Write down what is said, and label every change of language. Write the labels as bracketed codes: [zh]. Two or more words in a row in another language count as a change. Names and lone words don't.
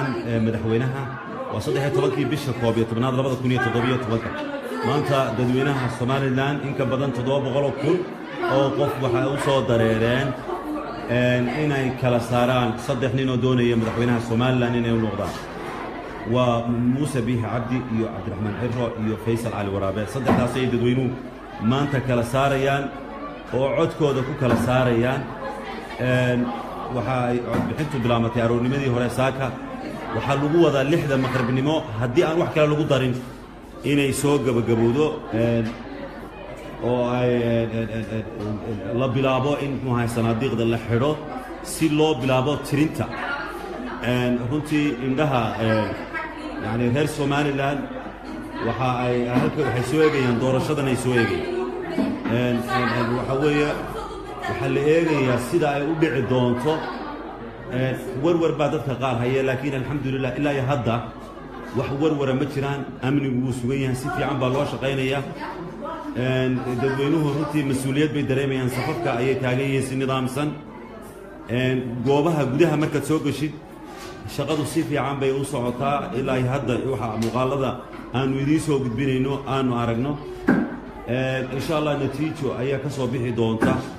[so] madaxweynaha waa 13kii bisha 11aad 2017 maanta dadweynaha somalilan in ka badan 700,000 oo qof waxa u soo dareereen inay kala saaraan saddex nin oo doonaya madaxweynaha somalilan inay u noqdaan وموسى بيه عبدي iyo cabdiraxmaan xirro iyo faysal cali waraabe saddexdaas ay dadweynuhu maanta kala saarayaan oo codkooda ku kala saarayaan waxa ay codbixintu bilaamatay aroornimadii hore saaka waxaa lagu wadaa 6 maqribnimo haddii aan wax kale lagu darin inay soo gabagabowdo oo ay la bilaabo in muxuu sanaadiiqda la xidho si loo bilaabo tirinta runtii indhaha [ar] يعني غير سوماليلاند [so] waxa ay halka waxay soo eegayaan doorashadan ay soo eegayaan waxa weeye waxa la eegayaa sida ay u dhici doonto warwar baa dadka qaar haya laakiin alxamdulillah ilaa iyo hadda wax warwara ma jiraan amnigu wuu sugan yahay si fiican baa loo shaqaynayaa dadweynuhu runtii mas'uuliyad bay dareemayaan safafka ayay taagan yihiin si nidaamsan goobaha gudaha markaad soo gashid shaqadu si fiican bay u socotaa ilaa hadda waxa muuqaalada aanu idiin soo gudbinayno aanu aragno [ar] إن شاء الله [so] natiijo ayaa ka soo bixi doonta